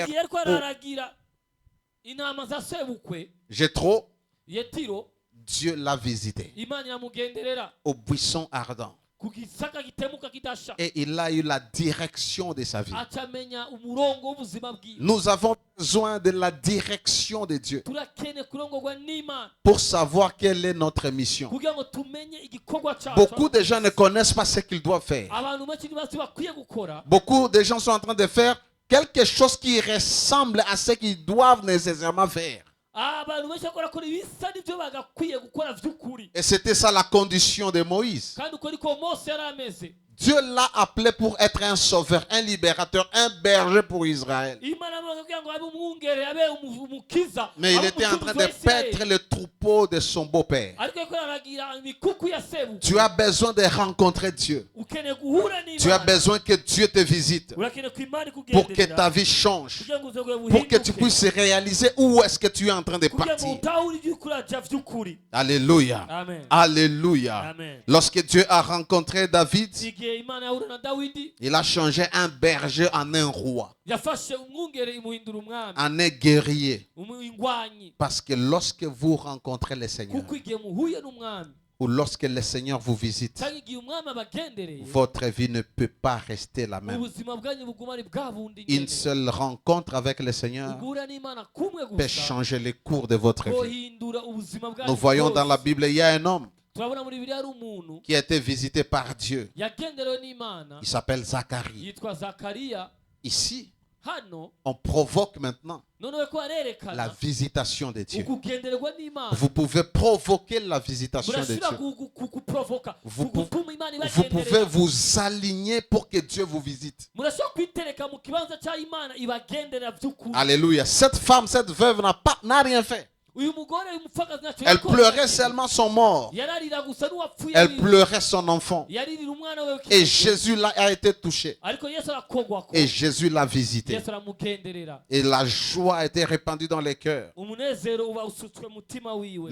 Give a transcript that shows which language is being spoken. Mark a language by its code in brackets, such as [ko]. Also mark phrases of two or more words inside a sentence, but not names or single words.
[rn] igihe ariko araragira intama za sebukwe Jéthro, Yetiro, [fr] Dieu l'a visité [rn] Imana iramugenderera [fr] au buisson ardent. [rn] ku gisaka gitemuka kidasha, [fr] Et il a eu la direction de sa vie. [rn] acamenya umurongo w'ubuzima bwiwe. [fr] Nous avons besoin de la direction de Dieu [rn] Turakene kurongorwa n'Imana [fr] pour savoir quelle est notre mission. [rn] kugira ngo tumenye igikorwa cyacu. [fr] Beaucoup de gens ne connaissent pas ce qu'ils doivent faire. [rn] Abantu benshi ntibazi bakwiye gukora. [fr] Beaucoup de gens sont en train de faire quelque chose qui ressemble à ce qu'ils doivent nécessairement faire. [rn] Abantu benshi bakora ibisa n'ibyo bagakwiye gukora vy'ukuri, [fr] Et c'était ça la condition de Moïse. [rn] kandi uko niko Mose yari ameze. [fr] Dieu l'a appelé pour être un sauveur, un libérateur, un berger pour Israël. [rn] Imana amuha kugira ngo abe umwungere, abe umukiza, [fr] Mais il [rn] abe [fr] était en train [rn] umucunguzi [fr] de [rn] wa Isirayeli. [fr] paître le troupeau de son beau-père. [rn] Ariko yariko aragira imikuku ya sebukwe. [fr] Tu as besoin de rencontrer Dieu. [rn] Ukeneye guhura [fr] Tu as [rn] n'Imana, [fr] besoin que Dieu te visite [rn] urakeneye ko Imana [fr] pour que [rn] ikugenderera [fr] ta vie change. [rn] kugira ngo ubuzima bwawe [fr] Pour que tu [rn] buhinduke, [fr] puisses réaliser où est-ce que tu es en train de [rn] kugira ngo [fr] partir. [rn] utahure ibyo uriko uraja vy'ukuri. [fr] Alléluia. [rn] Amen. [fr] Alléluia. [rn] Amen. [fr] Lorsque Dieu a rencontré David, [rn] Igihe Imana yahura na Dawidi, [fr] il a changé un berger en un roi, [rn] yafashe umwungere imuhindura umwami, [fr] en un guerrier. [rn] ingwanyi. [fr] Parce que lorsque vous rencontrez le Seigneur, [rn] Kuko igihe muhuye n'umwami, [fr] ou lorsque le Seigneur vous visite, [rn] cyangwa igihe umwami abagendereye [fr] votre vie ne peut pas rester la même. [rn] ubuzima bwanyu buguma ari bwa bundi [fr] Une [rn] nyene. [fr] seule rencontre avec le Seigneur [rn] Guhura n'Imana kumwe [fr] peut [rn] gusa [fr] changer le cours de votre vie. [rn] kohindura ubuzima bwanyu [fr] Nous voyons dans la [rn] bwose. [fr] Bible, il y a un homme [rn] turabona muri Bibiliya hari umuntu [fr] qui a été visité par Dieu. [rn] yagenderewe n'Imana [fr] Il s'appelle Zacharie. [rn] yitwa Zakariya. [fr] Ici, [rn] Hano [fr] on provoque maintenant [rn] noneho ko [fr] la [rn] arerekana [fr] visitation de Dieu. [rn] ukugendererwa n'Imana. [fr] Vous pouvez provoquer la visitation de [rn] murashobora [fr] Dieu. [rn] kuprovoka [fr] Vous [rn] kugutuma Imana [fr] Vous pouvez [rn] ibagenderera. [fr] vous aligner pour que Dieu vous visite. [rn] murashobora kwitereka mu kibanza cya Imana ibagenderera by'ukuri. [fr] Alléluia. Cette femme, cette veuve n'a rien fait. [rn] uyu mugore uyu mupfakazi ntacyo [fr] Elle [rn] yakoze. [fr] pleurait seulement son mort. [rn] yararira gusa n'uwapfuye [fr] Elle [rn] wiwe. [fr] pleurait son enfant. [rn] yaririra umwana we [fr] Et [rn] w'ikinege. [fr] Jésus là a été touché. [rn] ariko Yesu arakogwako. [fr] Et Jésus l'a visité. [rn] Yesu aramugenderera. [fr] Et la joie a été répandue dans les cœurs. [rn] umunezero uba usutswe mu mutima wiwe.